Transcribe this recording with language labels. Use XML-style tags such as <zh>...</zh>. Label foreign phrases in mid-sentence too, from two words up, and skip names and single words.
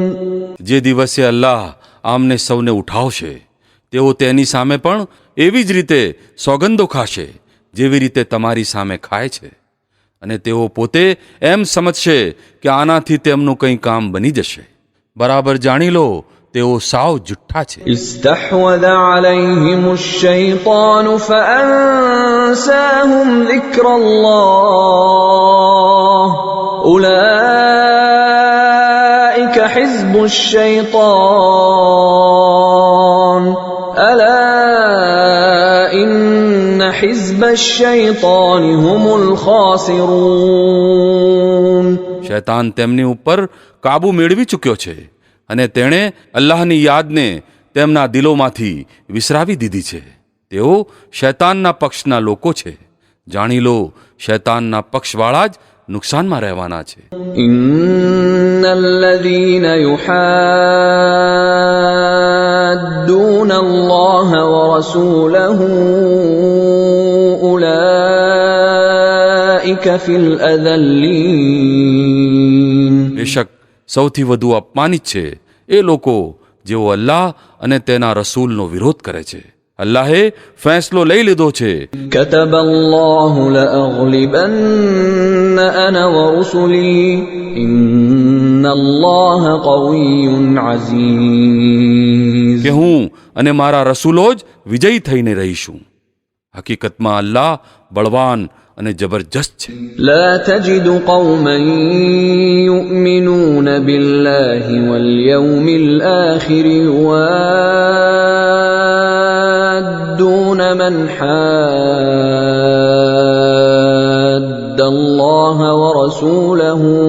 <gu>જે દિવસે અલ્લાહ આમને સૌને ઉઠાવશે તેઓ તેની સામે પણ એવી જ રીતે સોગંદો ખાશે જેવી રીતે તમારી સામે ખાય છે, અને તેઓ પોતે એમ સમજશે કે આનાથી તેમનું કંઈ કામ બની જશે. બરાબર જાણી લો તેઓ સાવ જુઠ્ઠા છે.</gu> <ar>استحوذ عليهم الشيطان فأنساهم ذكر الله أولئك حزب الشيطان ألا إن حزب الشيطان هم الخاسرون.</ar> <gu>શૈતાન તેમની ઉપર કાબુ મેળવી ચૂક્યો છે અને તેણે અલ્લાહની યાદને તેમના દિલોમાંથી વિસરાવી દીધી છે. તેઓ શૈતાનના પક્ષના લોકો છે. જાણી લો, શૈતાનના પક્ષવાળા જ નુકસાનમાં રહેવાના છે.</gu> <ar>إن الذين يحادون الله ورسوله أولئك في الأذلين.</ar> <gu>બેશક સૌથી વધુ અપમાનિત છે એ લોકો જેઓ અલ્લાહ અને તેના રસૂલનો વિરોધ કરે છે. અલ્લાહે ફેંસલો લઈ લીધો છે.</gu> <ar>كتب الله لأغلبن أنا ورسلي إن الله قوي عزيز.</ar> <gu>કે હું અને મારા રસૂલો જ વિજયી થઈને રહીશું. હકીકતમાં અલ્લાહ બળવાન અને જબરજસ્ત છે.</gu> <ar>لا تجد قوما يؤمنون بالله واليوم الآخر يوادون من حاد الله ورسوله</ar>